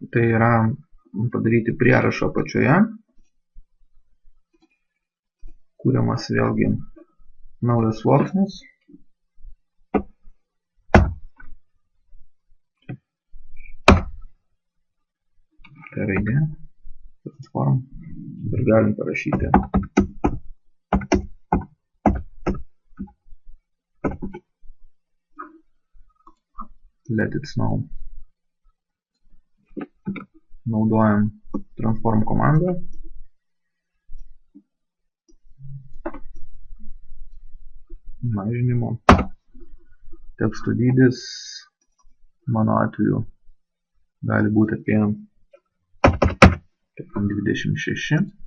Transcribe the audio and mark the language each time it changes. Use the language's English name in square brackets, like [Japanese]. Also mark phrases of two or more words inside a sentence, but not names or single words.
[Lithuanian] Tai yra padaryti prierašą apačioje. Kūriamas vėlgi naujas sluoksnis. Tai raidė. Transform. Ir galim parašyti [English] let it snow. [Lithuanian] Naudojam transform komandą. Mažinimo. Teksto dydis mano atveju gali būti apie 26.